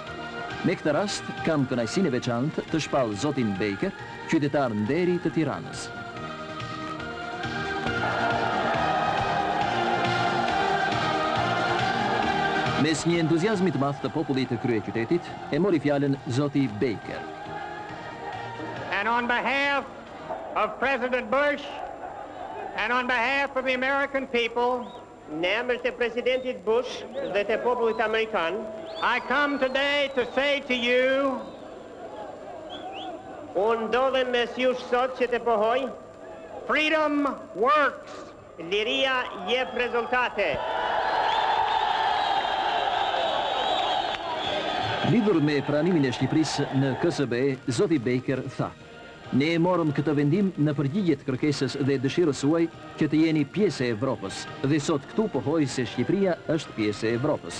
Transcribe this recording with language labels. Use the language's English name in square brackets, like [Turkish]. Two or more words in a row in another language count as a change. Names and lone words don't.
[Albanian] Me këtë rast, kam kënaqësinë e veçantë të shpall zotin Baker, qytetar nderi të Tiranës. Mes një entuziazmi të madh të popullit të kryeqytetit, e mori fjalën zoti Baker. [English] And on behalf of President Bush and on behalf of the American people, [Albanian] në emër të presidentit Bush dhe të popullit amerikan, [English] I come today to say to you, [Albanian] unë ndodhem mes jush sot që të pohoj, [English] freedom works, [Albanian] liria jep rezultate. Lidhur me pranimin e Shqipërisë në SHBA, zoti Baker tha: ne e morëm këtë vendim në përgjigje të kërkesës dhe dëshirës suaj që të jeni pjesë e Evropës, dhe sot këtu pohoj se Shqipëria është pjesë e Evropës.